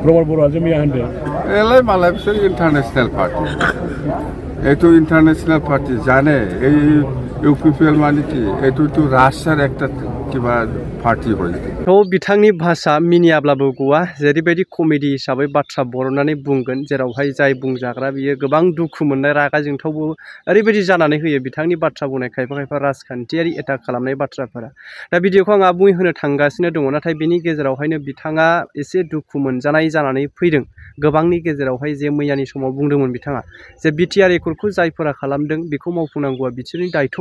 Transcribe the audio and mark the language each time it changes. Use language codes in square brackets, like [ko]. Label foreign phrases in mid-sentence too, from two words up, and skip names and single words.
[brx] प्रमद बर'आ जे मैया होनदों एलाय मालाय बिसोर इन्टारनेशनेल पार्टी [as] এইটো ইন্টারন্যাশনাল পার্টি জানে এই ইউপিপিএল মানে কি এইটো রাশিয়ার একটা কিবা পার্টি হয় [brx] तो बिथांनि भाषा मिनियाब्लाबो गवा जेरैबायदि कमेडि हिसाबै बाथ्रा बरननानै बुंगोन जेरावहाय जाय बुंजाग्रा बियो गोबां दुखु मोननाय रागा जोंथावबो ओरैबायदि जानानै होयो बिथांनि बाथ्रा बुंनाय खायफा खायफा राजखान्थियारि एटाक खालामनाय बाथ्राफोरा दा भिडिअखौ आं आबुङै होनो थांगासिनो दङ नाथाय बेनि गेजेरावहायनो बिथाङा एसे दुखु मोनजानाय जानानै फैदों गोबांनि गेजेरावहाय जे मैयानि समाव बुंदोंमोन बिथाङा जे बिटिआर एकर्डखौ जायफोरा खालामदों बेखौ मावफुंनांगौआ बिसोरनि दायथ'